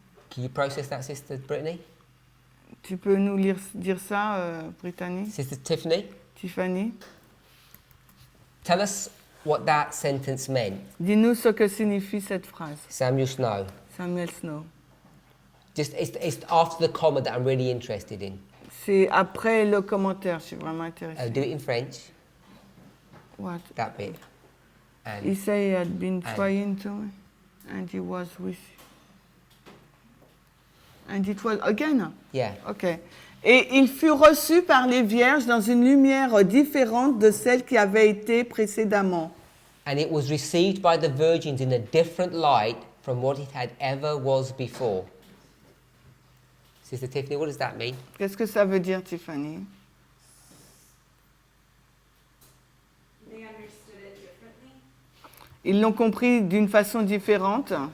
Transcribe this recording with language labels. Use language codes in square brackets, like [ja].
[en] Can you process that, Sister Brittany? [fr] Tu peux nous dire ça, Brittany? [en] Sister Tiffany? Tiffany? Tell us what that sentence meant. [fr] Dis-nous ce que signifie cette phrase. [en] Samuel Snow. Samuel Snow. It's after the comma that I'm really interested in. [fr] C'est après le commentaire, je suis vraiment intéressée. [en] Do it in French. What? That bit. And, he said he had been trying to, and he was with you. And it was again? Yeah. Okay. [fr] Et il fut reçu par les vierges dans une lumière différente de celle qui avait été précédemment. [en] And it was received by the virgins in a different light from what it had ever was before. Sister Tiffany, what does that mean? [fr] Qu'est-ce que ça veut dire, Tiffany? [en] They understood it differently. [fr] Ils l'ont compris d'une façon différente.